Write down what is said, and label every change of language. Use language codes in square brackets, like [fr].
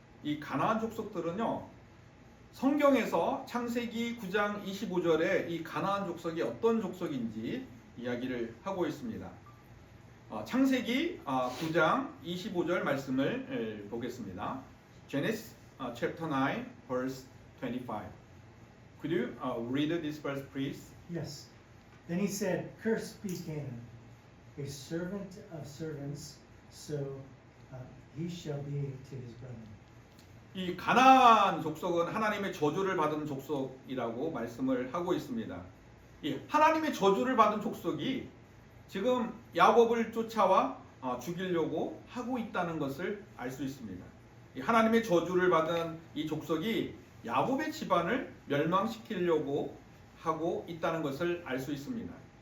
[ko] 이 가나안 족속들은요, 성경에서 창세기 9장 25절에 이 가나안 족속이 어떤 족속인지 이야기를 하고 있습니다. 창세기 9장 25절 말씀을 보겠습니다. [en] Genesis chapter 9 verse 25. Could you read this verse please? Yes. Then he said, "Cursed be Canaan, a servant of servants, so he shall be to his brethren." [ko] 이 가나안 족속은 하나님의 저주를 받은 족속이라고 말씀을 하고 있습니다. 이 하나님의 저주를 받은 족속이 지금 야곱을 쫓아와 죽이려고 하고 있다는 것을 알 수 있습니다. 이 하나님의 저주를 받은 이 족속이 야곱의 집안을 멸망시키려고 하고 있다는 것을 알 수 있습니다.